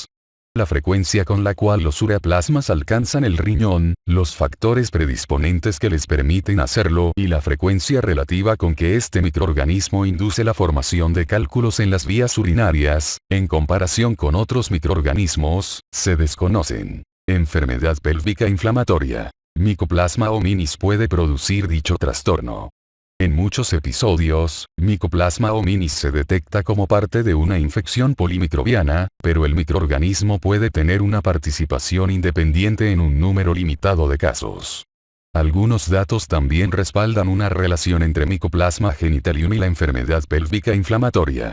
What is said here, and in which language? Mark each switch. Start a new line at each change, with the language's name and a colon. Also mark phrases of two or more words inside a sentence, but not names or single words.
Spanish: La frecuencia con la cual los ureaplasmas alcanzan el riñón, los factores predisponentes que les permiten hacerlo y la frecuencia relativa con que este microorganismo induce la formación de cálculos en las vías urinarias, en comparación con otros microorganismos, se desconocen. Enfermedad pélvica inflamatoria. Mycoplasma hominis puede producir dicho trastorno. En muchos episodios, Mycoplasma hominis se detecta como parte de una infección polimicrobiana, pero el microorganismo puede tener una participación independiente en un número limitado de casos. Algunos datos también respaldan una relación entre Mycoplasma genitalium y la enfermedad pélvica inflamatoria.